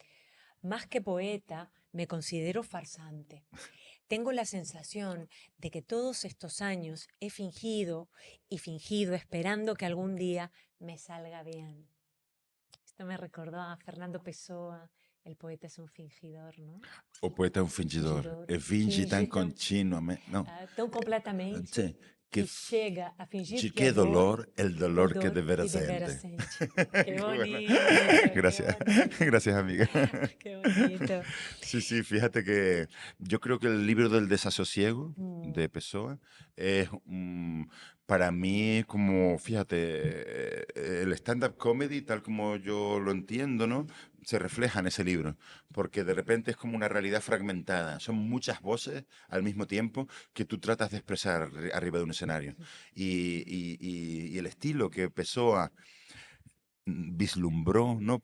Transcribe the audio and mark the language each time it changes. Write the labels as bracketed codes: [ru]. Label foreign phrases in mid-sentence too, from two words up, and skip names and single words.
[es] Más que poeta, me considero farsante. Tengo la sensación de que todos estos años he fingido y fingido esperando que algún día me salga bien. Esto me recordó a Fernando Pessoa, el poeta es un fingidor, ¿no? [pt] O poeta é um fingidor. Fingidor. É finge tão Finge tão, continuamente. Não. tão completamente Sim. Que, que chega a fingir de que é [es] qué [pt] dor [es] dolor el el dolor que [pt] dor de veras que de veras sente. sente. Qué [es] Qué bueno. bonito, qué Gracias. bonito, Gracias, amiga. qué bonito. Sí, sí, fíjate que yo creo que el libro del desasosiego Mm, de Pessoa es para mí como, fíjate, el [en] stand-up comedy, [es] tal como yo lo entiendo, ¿no? Se refleja en ese libro, porque de repente es como una realidad fragmentada. Son muchas voces al mismo tiempo que tú tratas de expresar arriba de un escenario. Y el estilo que Pessoa vislumbró, ¿no?